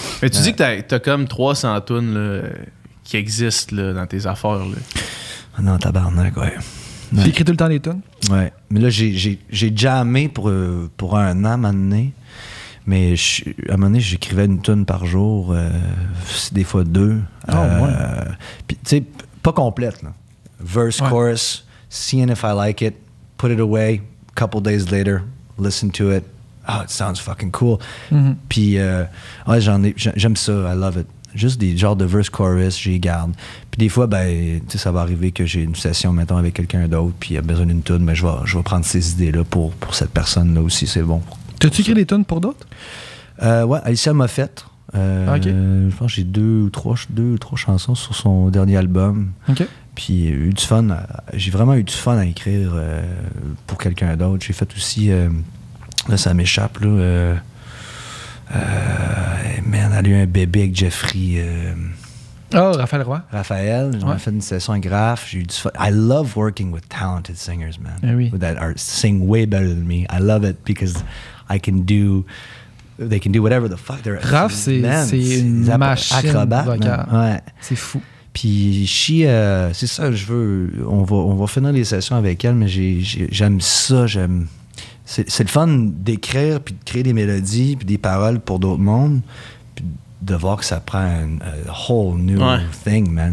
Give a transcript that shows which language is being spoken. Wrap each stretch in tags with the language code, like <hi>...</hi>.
<fr>mais tu dis que t'as comme 300 tunes qui existent là, dans tes affaires. Là. Non, tabarnak, ouais. Tu écris tout le temps des tunes? Ouais. Mais là, j'ai jammé pour un an, à un moment donné. Mais à un moment donné, j'écrivais une tune par jour, des fois 2. Puis, tu sais, pas complète, là.</fr> <en>Verse, chorus, seeing if I like it, put it away, couple days later, listen to it. Oh, it sounds fucking cool.</en> <fr>Puis, j'aime ça,</fr> <en>I love it.</en> <fr>Juste des genres de verse, chorus, j'y garde. Puis des fois, ben, tu sais, ça va arriver que j'ai une session, mettons, avec quelqu'un d'autre, puis il a besoin d'une tune, mais je vais prendre ces idées-là pour cette personne-là aussi, c'est bon. T'as-tu écrit des tunes pour d'autres? Ouais, Alicia Moffett. Je pense que j'ai deux ou trois chansons sur son dernier album. OK. Puis j'ai vraiment eu du fun à écrire pour quelqu'un d'autre. J'ai fait aussi, là ça m'échappe, là, man, elle a eu un bébé avec Jeffrey. Raphaël Roy. Raphaël, on a fait une session en graphe, j'ai eu du fun.</fr> <en>I love working with talented singers, man.</en> <fr>Oui.</fr> <en>That are sing way better than me. I love it because they can do whatever the fuck they're.</en> <fr>Raph, c'est une machine acrobate, vocale. Ouais. C'est fou. Puis c'est ça, on va finir les sessions avec elle, mais j'aime ça, c'est le fun d'écrire puis de créer des mélodies puis des paroles pour d'autres mondes, puis de voir que ça prend un</fr> <en>whole new thing,</en> <fr>man.</fr>